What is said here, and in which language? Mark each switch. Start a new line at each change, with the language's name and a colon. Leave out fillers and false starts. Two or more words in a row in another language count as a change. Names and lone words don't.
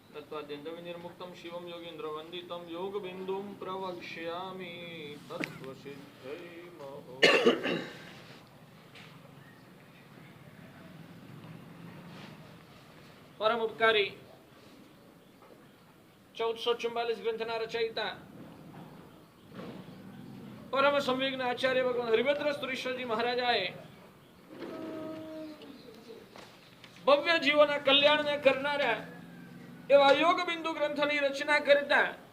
Sanskrit: तत्त्वाद्यन्तं विनिर्मुक्तं शिवं योगीन्द्रवन्दितं योगबिन्दुं प्रवक्ष्यामि तत्त्वसिद्धै महो।
Gujarati: પરમ ઉપકારી 1444 ગ્રંથના રચયિતા પરમ સંવેગના આચાર્ય ભગવાન હરિભદ્ર સુરેશ્વરજી મહારાજાએ ભવ્ય જીવોના કલ્યાણને કરનારા એવા યોગ બિંદુ ગ્રંથની રચના કરતા